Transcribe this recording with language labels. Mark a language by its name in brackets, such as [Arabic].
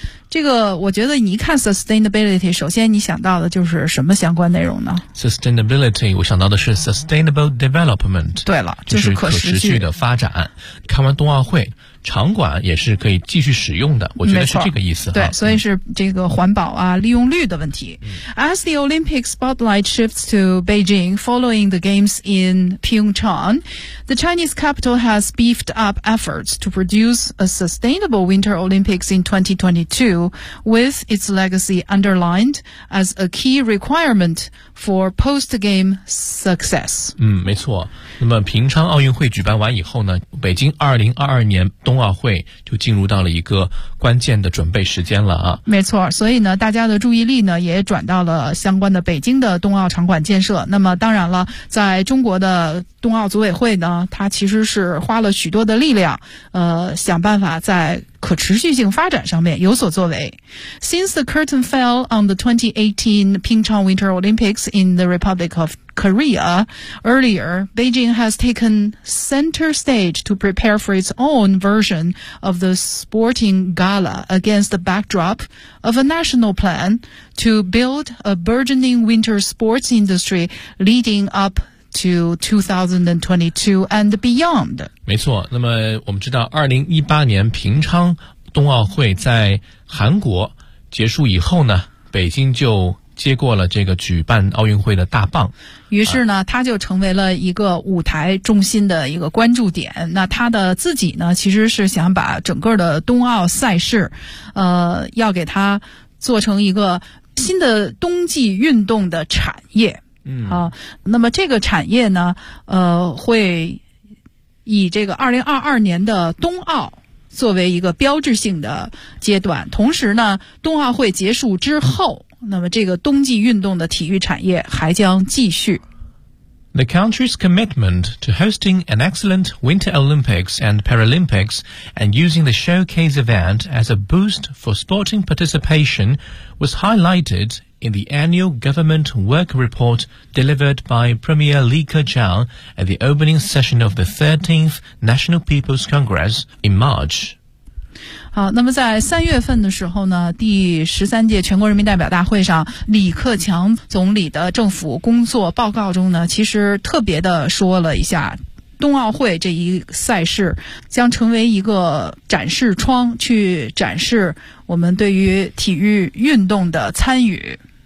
[Chinese] 这个我觉得你一看 sustainability， 首先你想到的就是什么相关内容呢？ Sustainability 我想到的是 sustainable development。对了，就是可持续的发展。看完冬奥会，场馆也是可以继续使用的，我觉得是这个意思。对，所以是这个环保啊，利用率的问题。 [English] As the Olympic spotlight shifts to Beijing following the games in Pyeongchang, the Chinese capital has beefed up efforts to produce a sustainable Winter Olympics in 2022, with its legacy underlined as a key requirement for post-game success. [Chinese] 没错。那么平昌奥运会举办完以后呢，北京2022年冬奥会就进入到了一个关键的准备时间了啊。没错，所以呢大家的注意力呢也转到了相关的北京的冬奥场馆建设。那么当然了，在中国的冬奥组委会呢，它其实是花了许多的力量想办法在可持续性发展上面有所作为。 [English] Since the curtain fell on the 2018 Pyeongchang Winter Olympics in the Republic of Korea earlier, Beijing has taken center stage to prepare for its own version of the sporting gala against the backdrop of a national plan to build a burgeoning winter sports industry leading up to 2022 and beyond. [Chinese] 没错，那么我们知道2018年平昌冬奥会在韩国结束以后呢，北京就接过了这个举办奥运会的大棒，于是呢他就成为了一个舞台中心的一个关注点。那他的自己呢其实是想把整个的冬奥赛事要给他做成一个新的冬季运动的产业。那么这个产业呢会以这个2022年的冬奥作为一个标志性的阶段，同时呢冬奥会结束之后，那么这个冬季运动的体育产业还将继续。 [English] The country's commitment to hosting an excellent Winter Olympics and Paralympics and using the showcase event as a boost for sporting participation was highlighted in the annual government work report delivered by Premier Li Keqiang at the opening session of the 13th National People's Congress in March. [Chinese] 好，那么在三月份的时候呢，第13届全国人民代表大会上，李克强总理的政府工作报告中呢，其实特别的说了一下，冬奥会这一赛事将成为一个展示窗，去展示我们对于体育运动的参与。